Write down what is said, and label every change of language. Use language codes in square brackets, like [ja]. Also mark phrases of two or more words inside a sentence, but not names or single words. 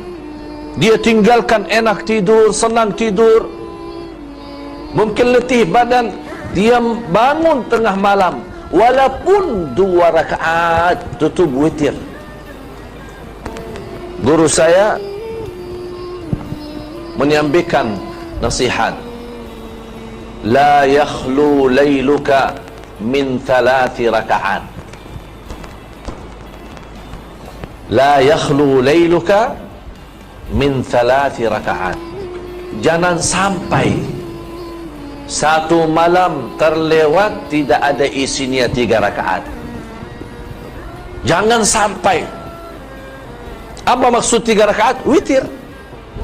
[ms] Dia tinggalkan enak tidur, senang tidur, mungkin letih badan, dia bangun tengah malam, walaupun 2 rakaat tutup witir. Guru saya menyampaikan nasihat, [ar] لا يخلو ليلك من 3 ركعات. لا يخلو ليلك من 3 ركعات. [ms] Jangan sampai satu malam terlewat tidak ada isinya 3 rakaat. Jangan sampai. Apa maksud 3 rakaat? Witir.